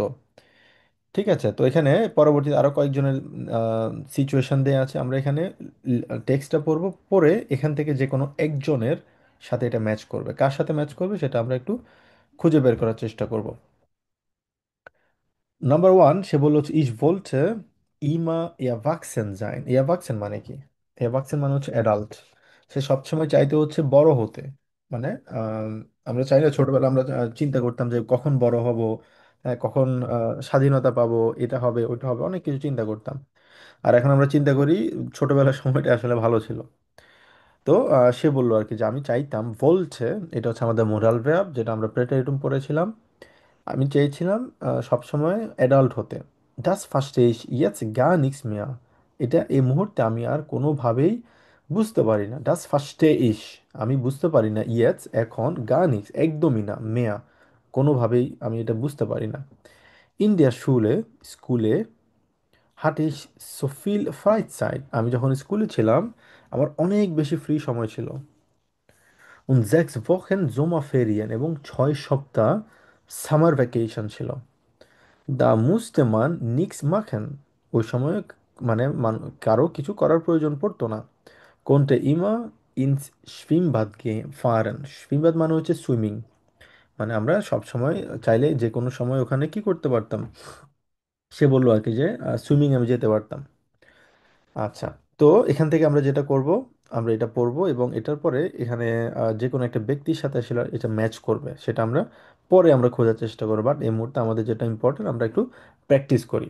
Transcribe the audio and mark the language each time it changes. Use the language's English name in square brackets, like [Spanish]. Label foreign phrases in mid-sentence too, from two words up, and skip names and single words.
[Bangla] ঠিক আছে, তো এখানে পরবর্তীতে আরো কয়েকজনের সিচুয়েশন দেওয়া আছে, আমরা এখানে টেক্সটটা পড়বো, পড়ে এখান থেকে যে কোনো একজনের সাথে এটা ম্যাচ করবে, কার সাথে ম্যাচ করবে সেটা আমরা একটু খুঁজে বের করার চেষ্টা করব। নাম্বার 1, সে বললো হচ্ছে [German] ich wollte immer erwachsen sein. [Bangla] erwachsen মানে কি? erwachsen মানে হচ্ছে অ্যাডাল্ট। সে সবসময় চাইতে হচ্ছে বড় হতে, মানে আমরা চাই না, ছোটবেলা আমরা চিন্তা করতাম যে কখন বড় হব, কখন স্বাধীনতা পাবো, এটা হবে ওটা হবে, অনেক কিছু চিন্তা করতাম। আর এখন আমরা চিন্তা করি ছোটবেলার সময়টা আসলে ভালো ছিল। তো সে বললো আর কি যে আমি চাইতাম ভোল্টে, এটা হচ্ছে আমাদের মোরাল ভ্যাব যেটা আমরা প্রেটারিটুম পড়েছিলাম, আমি চেয়েছিলাম সবসময় অ্যাডাল্ট হতে। [German] das verstehe ich jetzt gar nichts mehr, [Bangla] এটা এই মুহূর্তে আমি আর কোনোভাবেই বুঝতে পারি না। [German] das verstehe ich, [Bangla] আমি বুঝতে পারি না, jetzt এখন, [German] gar nichts [Bangla] একদমই না, mehr কোনোভাবেই আমি এটা বুঝতে পারি না। [German] in der Schule স্কুলে hatte ich so viel Freizeit, [Bangla] আমি যখন স্কুলে ছিলাম আমার অনেক বেশি ফ্রি সময় ছিল। [German] und 6 Wochen Sommerferien, [Bangla] এবং 6 সপ্তাহ সামার ভ্যাকেশন ছিল। [German] da musste man nichts machen, [Bangla] ওই সময় মানে কারো কিছু করার প্রয়োজন পড়তো না। [German] konnte immer ins schwimmbad fahren, [Bangla] schwimmbad মানে হচ্ছে সুইমিং, মানে আমরা সব সময় চাইলে যে কোনো সময় ওখানে কি করতে পারতাম, সে বললো আর কি যে সুইমিং আমি যেতে পারতাম। আচ্ছা, তো এখান থেকে আমরা যেটা করব, আমরা এটা পড়বো এবং এটার পরে এখানে যে কোনো একটা ব্যক্তির সাথে আসলে এটা ম্যাচ করবে সেটা আমরা পরে আমরা খোঁজার চেষ্টা করবো, বাট এই মুহূর্তে আমাদের যেটা ইম্পর্টেন্ট আমরা একটু প্র্যাকটিস করি।